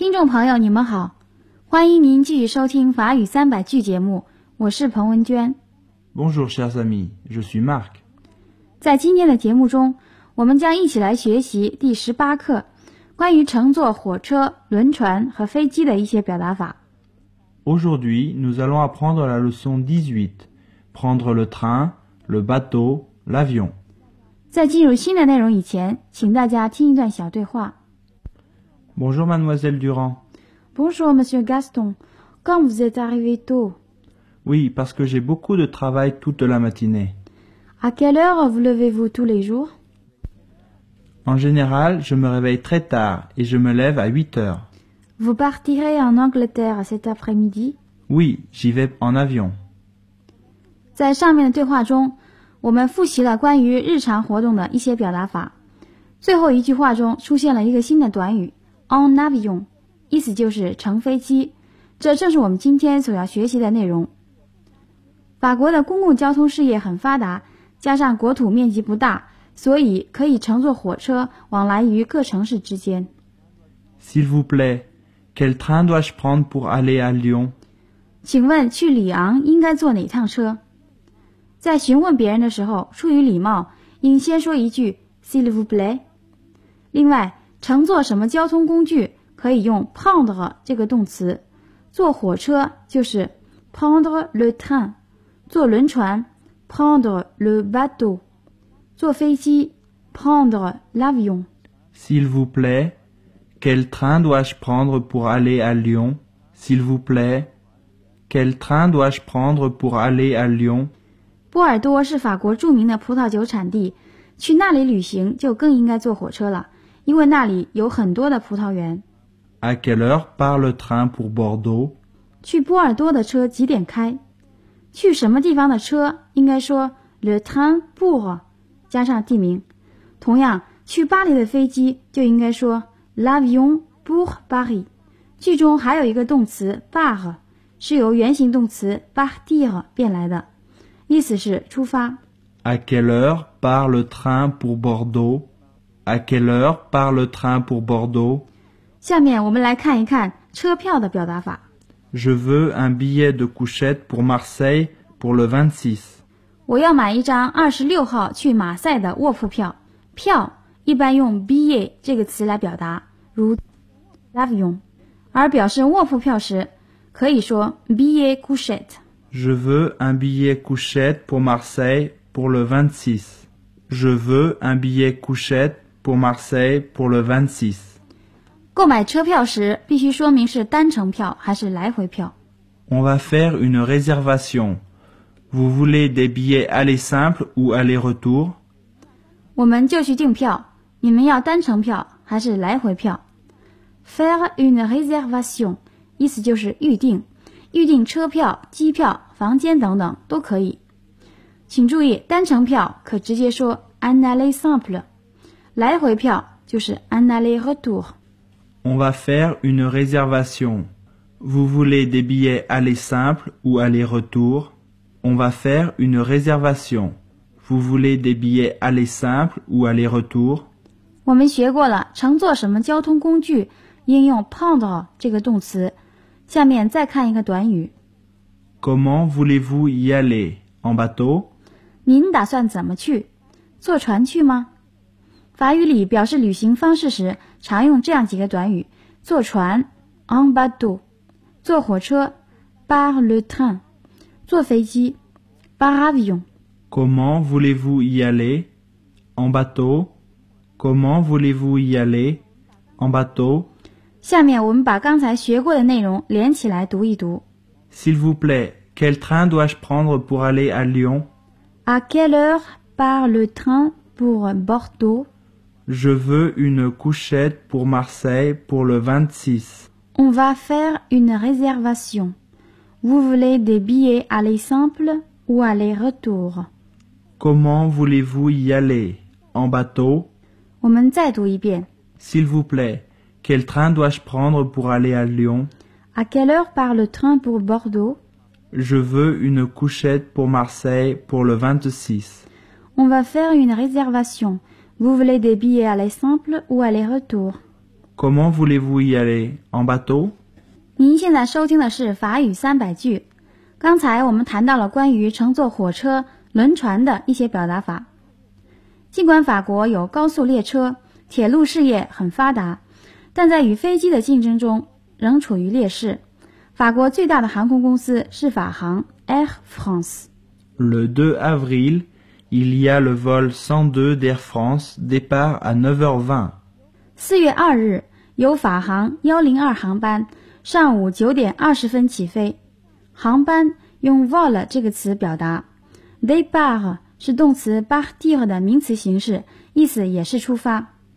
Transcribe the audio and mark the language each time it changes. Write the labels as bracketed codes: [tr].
[zh] 朋友你们好，欢迎您继续收听法语三百句节目，我是彭文娟。 [fr] Bonjour chers amis, je suis Marc. [zh] 在今天的节目中，我们将一起来学习第18课关于乘坐火车、轮船和飞机的一些表达法。 [fr] Aujourd'hui, nous allons apprendre la leçon 18, prendre le train, le bateau, l'avion. [zh] 在进入新的内容以前，请大家听一段小对话。 [fr] Bonjour Mademoiselle Durand. Bonjour Monsieur Gaston. Comme vous êtes arrivé tôt? Oui, parce que j'ai beaucoup de travail toute la matinée. À quelle heure vous levez-vous tous les jours? En général, je me réveille très tard et je me lève à 8 heures. Vous partirez en Angleterre cet après-midi? Oui, j'y vais en avion. [zh] 在上面的对话中，我们复习了关于日常活动的一些表达法。最后一句话中出现了一个新的短语。 [fr] En avion, [zh] 意思就是乘飞机，这正是我们今天所要学习的内容。法国的公共交通事业很发达，加上国土面积不大，所以可以乘坐火车往来于各城市之间。 [fr] S'il vous plaît, quel train dois-je prendre pour aller à Lyon? [zh] 请问去里昂应该坐哪趟车？在询问别人的时候，出于礼貌，应先说一句 [fr] S'il vous plaît。 [zh] 另外，乘坐什么交通工具可以用 prendre 这个动词，坐火车就是 [fr] prendre le train, [zh] 坐轮船 [fr] prendre le bateau, [zh] 坐飞机 [fr] prendre l'avion. S'il vous plaît, quel train dois-je prendre pour aller à Lyon? S'il vous plaît, quel train dois-je prendre pour aller à Lyon? [zh] 波尔多是法国著名的葡萄酒产地，去那里旅行就更应该坐火车了。因为那里有很多的葡萄园。 [fr] À quelle heure part le train pour Bordeaux? [zh] 去波尔多的车几点开？去什么地方的车应该说 [fr] le train pour [zh] 加上地名。同样，去巴黎的飞机就应该说 [fr] l'avion pour Paris。 [zh] 句中还有一个动词 par 是由原形动词 partir 变来的，意思是出发。 [fr] À quelle heure part le train pour Bordeaux? À quelle heure part le train pour Bordeaux? [zh] 下面我们来看一看车票的表达法。 [fr] Je veux un billet de couchette pour Marseille pour le 26. [zh] 我要买一张26号去马赛的卧铺票。票一般用 billet 这个词来表达，如 l'avion， 而表示卧铺票时可以说 [fr] billet couchette。 Je veux un billet couchette pour Marseille pour le 26. Je veux un billet couchette pour Marseille pour le 26. [zh] 购买车票时必须说明是单程票还是来回票。 [fr] On va faire une réservation. Vous voulez des billets aller simple ou aller retour? [zh] 我们就去订票。你们要单程票还是来回票？ [fr] Faire une réservation [zh] 意思就是预定，预定车票、机票、房间等等都可以。请注意，单程票可直接说 [fr] un aller simple， [zh] 来回票就是 [fr] un aller retour。 On va faire une réservation. Vous voulez des billets aller simple ou aller retour? On va faire une réservation. Vous voulez des billets aller simple ou aller retour? [zh] 我们学过了乘坐什么交通工具应用 prendre 这个动词。下面再看一个短语。 [fr] Comment voulez-vous y aller? En bateau? [zh] 您打算怎么去？坐船去吗？法语里表示旅行方式时常用这样几个短语，坐船 [fr] en bateau， [zh] 坐火车 [fr] par le train， [zh] 坐飞机 [fr] par avion。 Comment voulez-vous y aller? En bateau? Comment voulez-vous y aller? En bateau? [zh] 下面我们把刚才学过的内容连起来读一读。 [fr] S'il vous plaît, quel train dois-je prendre pour aller à Lyon? À quelle heure part le train pour Bordeaux Je veux une couchette pour Marseille pour le 26. On va faire une réservation. Vous voulez des billets aller simple ou aller retour? Comment voulez-vous y aller? En bateau? [zh] 我们再读一遍。 [fr] S'il vous plaît, quel train dois-je prendre pour aller à Lyon? À quelle heure part le train pour Bordeaux? Je veux une couchette pour Marseille pour le 26. On va faire une réservation. Vous voulez des billets aller simple ou aller retour? Comment voulez-vous y aller? En bateau? [zh] 您现在收听的是法语三百句。刚才我们谈到了关于乘坐火车、轮船的一些表达法。尽管法国有高速列车，铁路事业很发达，但在与飞机的竞争中仍处于劣势。法国最大的航空公司是法航 Air France。 [fr] Le 2 avril,Il y a le vol 102 d'Air France, départ à 9h20. [zh] 4月2日,有法航102航班,上午9点20分起飞。航班用 vol 这个词表达。Départ 是动词 partir 的名词形式,意思也是出发。